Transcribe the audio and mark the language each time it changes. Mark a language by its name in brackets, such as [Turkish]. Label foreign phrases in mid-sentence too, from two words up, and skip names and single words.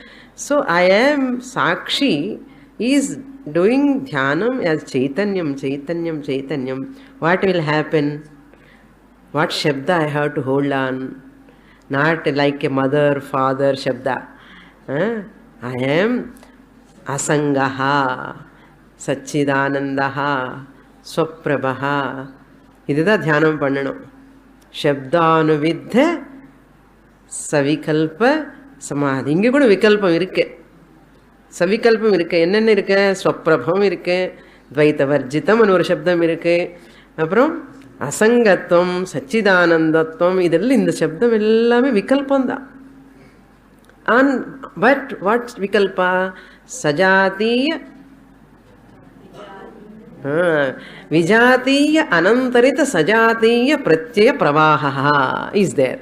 [English] So I am Sakshi is doing dhyanam as [Sanskrit] चैतन्यम्, चैतन्यम्, चैतन्यम्. [English] What will happen? What Shabda I have to hold on? Not like a mother, father Shabda. I am [Sanskrit] असङ्गः, सच्चिदानन्दः, स्वप्रभः. [Tamil] இதைத் தியானம் பண்ணணும். [Sanskrit] शब्दानुविद्ध सविकल्प समाधि. [Tamil] இங்கே கூட விகல்பம் இருக்கே. சவிகல்பம் இருக்கே. என்ன இருக்கே? ஸ்வப்ரபம் இருக்கே. [Sanskrit] द्वैत वर्जितम् [Tamil] னு ஒரு சப்தம் இருக்கே. அப்புறம் [Sanskrit] असङ्गत्वम्, सच्चिदानन्दत्वम्. [Tamil] இதெல்லாம் இந்த சப்தம் எல்லாமே விகல்பம் டா. [English] And but what vikalpa? [Sanskrit] सजातीय विजातीय अनन्तरित सजातीय प्रत्यय प्रवाह [English] is there.